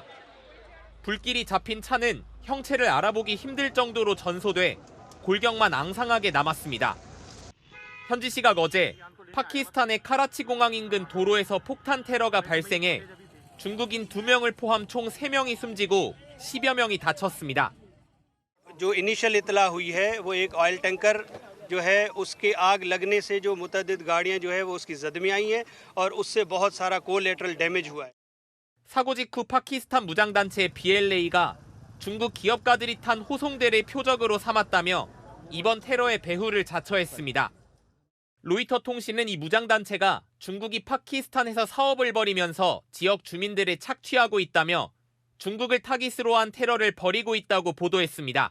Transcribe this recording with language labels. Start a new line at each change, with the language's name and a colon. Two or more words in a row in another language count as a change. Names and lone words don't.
Korean: 불길이 잡힌 차는 형체를 알아보기 힘들 정도로 전소돼 골격만 앙상하게 남았습니다. 현지 시각 어제 파키스탄의 카라치 공항 인근 도로에서 폭탄 테러가 발생해 중국인 2명을 포함 총 3명이 숨지고 10여 명이 다쳤습니다.
Urdu: جو انیشل اطلاع ہوئی ہے وہ ایک
English: oil tanker
Urdu: جو ہے اس کے آگ لگنے سے جو متعدد گاڑیاں جو ہے وہ اس کی زد میں آئی ہیں اور اس سے بہت سارا
English: collateral damage
Urdu: ہوا ہے.
Korean: 사고 직후 파키스탄 무장단체 BLA가 중국 기업가들이 탄 호송대를 표적으로 삼았다며 이번 테러의 배후를 자처했습니다. 로이터 통신은 이 무장단체가 중국이 파키스탄에서 사업을 벌이면서 지역 주민들을 착취하고 있다며 중국을 타깃으로 한 테러를 벌이고 있다고 보도했습니다.